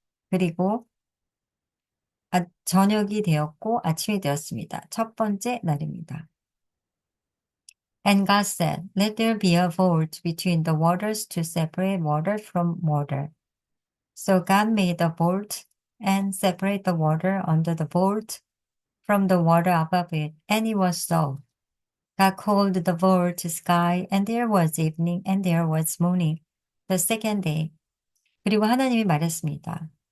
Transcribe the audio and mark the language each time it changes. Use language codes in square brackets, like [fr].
[ko] 그리고 저녁이 되었고 아침이 되었습니다. 첫 번째 날입니다. [en] And God said, "Let there be a vault between the waters to separate water from water." So God made a vault and separate the water under the vault from the water above it, and it was so. God called the vault sky, and there was evening, and there was morning, the second day. [ko] 그리고 하나님이 말했습니다.